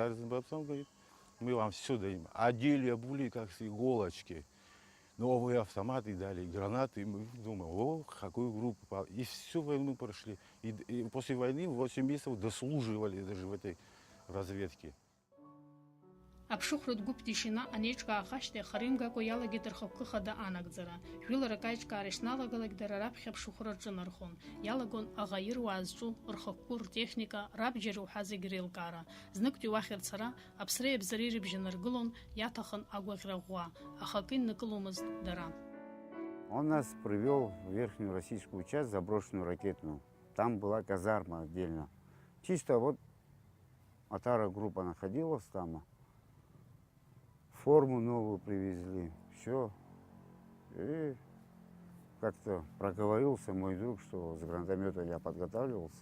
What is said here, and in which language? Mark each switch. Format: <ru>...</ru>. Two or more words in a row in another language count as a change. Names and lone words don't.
<ru>Арзенбабсан говорит, мы вам все даем. Одели, обули, как с иголочки. Новые автоматы дали, гранаты. И мы думаем, о, какую группу попал. И всю войну прошли. И после войны 8 месяцев дослуживали даже в этой разведке.</ru> <ab>Аԥшыхәратә гәыԥ Тишина анеиҿкааха ашьҭахь харимгакәа иалагеит рхықәкы хада анагӡара. Жәыларак аиҿкаара ишналагалак дара раԥхьа аԥшыхәра рҿынархон. Иалагон аӷаируаа зҿу рхықәкы, ртехника, рабџьар уҳәа зегь реилкаара. Зныктәи уахь рцара аԥсреи абзареи рыбжьы наргылон, иаҭахын агәаӷьра ӷәӷәа, аха акы иннакыломызт дара.</ab> <ru>Он нас привел в верхнюю российскую часть, заброшенную ракетную. Там была казарма отдельно. Чисто вот Оҭара группа находилась там. Форму новую привезли, все. И как-то проговорился мой друг, что с гранатомета я подготавливался.</ru>